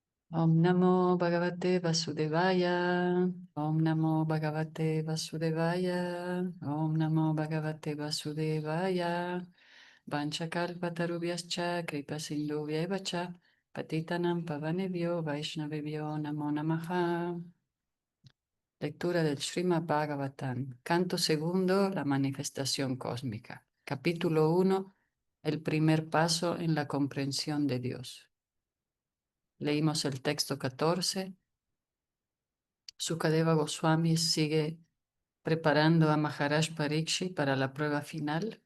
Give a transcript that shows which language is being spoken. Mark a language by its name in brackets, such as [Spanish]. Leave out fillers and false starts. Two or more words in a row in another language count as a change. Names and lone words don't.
[Sanskrit] ॐ नमो भगवते वासुदेवाय। ॐ नमो भगवते वासुदेवाय. ॐ नमो भगवते वासुदेवाय. वाञ्छाकल्पतरुभ्यश्च कृपासिन्धुभ्यएव च पतितानाम् पावनेभ्यो वैष्णवेभ्यो नमो नमः. [Spanish] Lectura del Srimad Bhagavatam. Canto segundo, la manifestación cósmica. Capítulo 1, el primer paso en la comprensión de Dios. Leímos el texto 14. Sukadeva Goswami sigue preparando a Maharaj Parikshit para la prueba final.